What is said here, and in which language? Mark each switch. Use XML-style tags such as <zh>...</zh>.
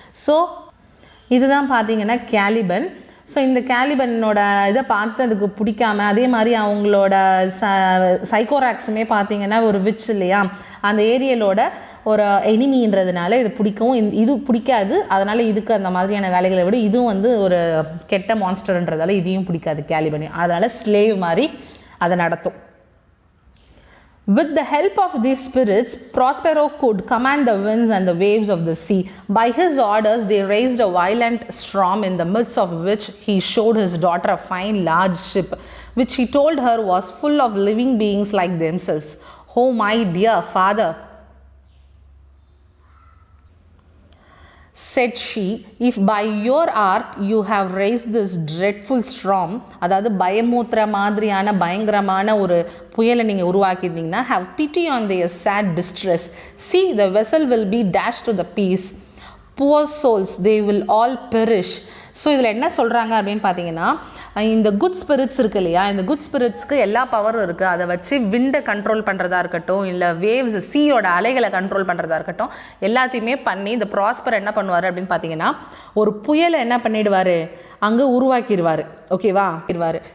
<ta>So இதுதான் பார்த்தீங்கன்னா Caliban. So இந்த கேலிபனோட இதை பார்த்து அதுக்கு பிடிக்காம, அதே மாதிரி அவங்களோட சைக்கோராக்ஸுமே பார்த்தீங்கன்னா ஒரு விச் இல்லையா, அந்த ஏரியலோட ஒரு எனிமின்றதுனால இது பிடிக்கவும் இது பிடிக்காது. அதனால் இதுக்கு அந்த மாதிரியான வேலைகளை விட இதுவும் வந்து ஒரு கெட்ட மான்ஸ்டர்ன்றதால இதையும் பிடிக்காது கேலிபனி. அதனால் ஸ்லேவ் மாதிரி அதை நடத்தும்.</ta> <en>With the help of these spirits, Prospero could command the winds and the waves of the sea. By his orders, they raised a violent storm, in the midst of which he showed his daughter a fine large ship, which he told her was full of living beings like themselves. Oh, my dear father, said she, if by your art you have raised this dreadful storm,</en> <ta>அதாவது பயமூத்துற மாதிரியான பயங்கரமான ஒரு புயலை நீங்கள் உருவாக்கியிருந்தீங்கன்னா,</ta> <en>have pity on their sad distress. See, the vessel will be dashed to the piece. Poor souls, they will all perish.</en> <ta>So இதில் என்ன சொல்கிறாங்க அப்படின்னு பார்த்தீங்கன்னா இந்த குட் ஸ்பிரிட்ஸ் இருக்குது இல்லையா, இந்த குட் ஸ்பிரிட்ஸ்க்கு எல்லா பவரும் இருக்குது. அதை வச்சு விண்டை கண்ட்ரோல் பண்ணுறதா இருக்கட்டும், இல்லை வேவ்ஸ் சீயோட அலைகளை கண்ட்ரோல் பண்ணுறதா இருக்கட்டும், எல்லாத்தையுமே பண்ணி இந்த ப்ராஸ்பர் என்ன பண்ணுவார் அப்படின்னு பார்த்தீங்கன்னா ஒரு புயலை என்ன பண்ணிடுவார், அங்கே உருவாக்கிடுவார், ஓகேவா இருவார்.</ta>